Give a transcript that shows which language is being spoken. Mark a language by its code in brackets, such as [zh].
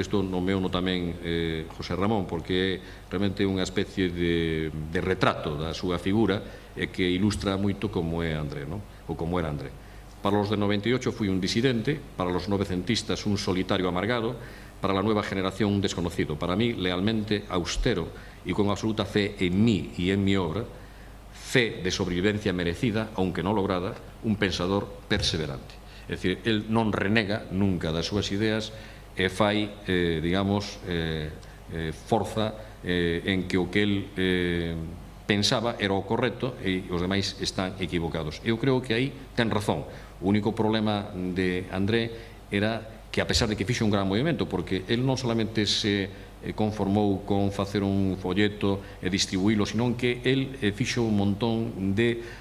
[gl] Isto nomeuno tamén José Ramón, porque é realmente unha especie de retrato da súa figura e que ilustra moito como é André, non? Ou como era André. [es] Para los del 98 fui un disidente, para los novecentistas un solitario amargado, para la nueva generación un desconocido, para mí lealmente austero y con absoluta fe en mí y en mi obra, fe de sobrevivencia merecida, aunque no lograda, un pensador perseverante. [gl] É dicir, el non renega nunca das súas ideas e fai, digamos, forza en que o que el pensaba era o correcto e os demais están equivocados. Eu creo que aí ten razón. O único problema de André era que, a pesar de que fixo un gran movimento, porque el non solamente se conformou con facer un folleto e distribuílo, senón que el fixo un montón de